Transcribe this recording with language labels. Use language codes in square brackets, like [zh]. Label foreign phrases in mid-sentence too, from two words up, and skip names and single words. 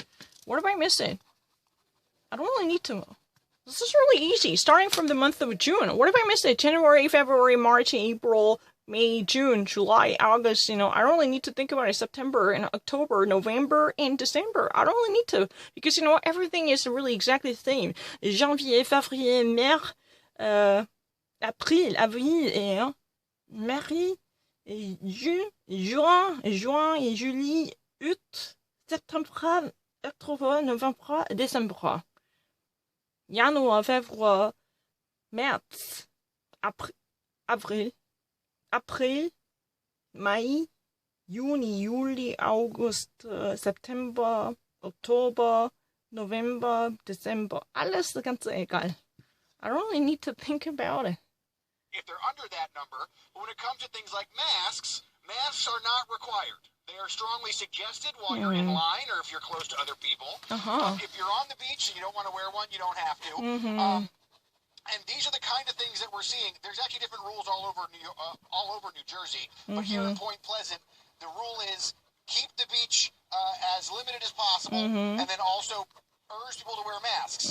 [en] What am I missing? I don't really need to. This is really easy. Starting from the month of June. What if I missed it? January, February, March, April, May, June, July, August. I don't really need to think about it. September and October, November, and December. I don't really need to. Because, everything is really exactly the same. [fr] Janvier, février, mars, April, avril, et mai, juin, juillet, août, septembre, octobre, novembre, décembre. Januar, février, mars, avril, mai, [de] Juni, Juli, August, September, Oktober, November, December. Alles ganz egal. [en] I don't really need to think about it. If they're under that number, but when it comes to things like masks, masks are not required. They are strongly suggested while you're in line or if you're close to other people. If you're on the beach and you don't want to wear one, you don't have to. And these are the kind of things that we're seeing. There's actually different rules all over New Jersey, but here in Point Pleasant, the rule is keep the beach as limited as possible, and then also urge people to wear masks.